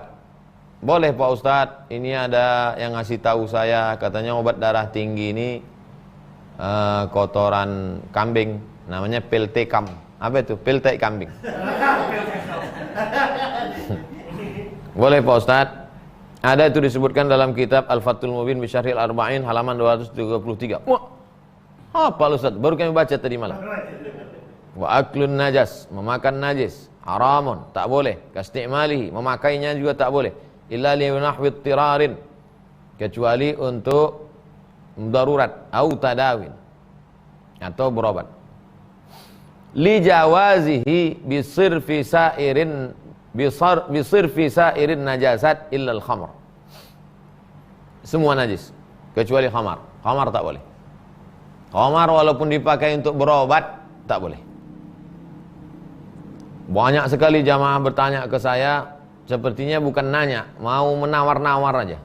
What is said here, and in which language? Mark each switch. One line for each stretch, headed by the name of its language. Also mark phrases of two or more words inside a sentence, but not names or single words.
Indonesian: Boleh Pak Ustadz, ini ada yang ngasih tahu saya, katanya obat darah tinggi ini kotoran kambing, namanya peltekam. Apa itu? Peltek kambing. Boleh Pak Ustadz. Ada itu disebutkan dalam kitab Al-Fathul Mubin bi Syarhil Arba'in halaman 233. Wah, apa Ustaz? Baru kami baca tadi malam.
Arabic: وأكل النجس,
Indonesian: memakan najis, haramun, tak boleh. Kastimalihi, memakainya juga tak boleh.
Arabic: إلا لنحو اضطرار,
Indonesian: kecuali untuk darurat,
Arabic: أو تداو,
Indonesian: atau berobat.
Arabic: لجوازه بصرف سائر بصرف سائر النجاسات إلا الخمر.
Indonesian: Semua najis kecuali khamar. Khamar tak boleh. Khamar walaupun dipakai untuk berobat tak boleh. Banyak sekali jamaah bertanya ke saya, sepertinya bukan nanya, mau menawar-nawar aja.